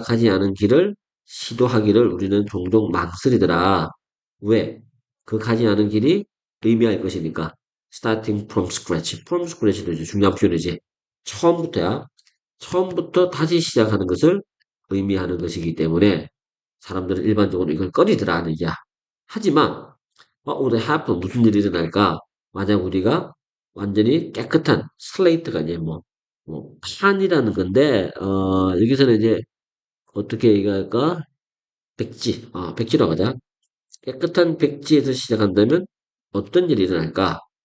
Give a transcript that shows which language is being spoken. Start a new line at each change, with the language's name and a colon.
Korean: 가지 않은 길을 시도하기를 우리는 종종 망설이더라. 왜? 그 가지 않은 길이 의미할 것이니까.
English: starting from scratch.
Korean: from scratch도 이제 중요한 표현이지. 처음부터야. 처음부터 다시 시작하는 것을 의미하는 것이기 때문에 사람들은 일반적으로 이걸 꺼리더라 하는 얘기야. 하지만
English: what would happen?
Korean: 무슨 일이 일어날까? 만약 우리가 완전히 깨끗한 슬레이트가 이제 뭐 판이라는 건데 여기서는 이제 어떻게 얘기할까? 백지, 백지라고 하자. 깨끗한 백지에서 시작한다면 어떤 일이 일어날까?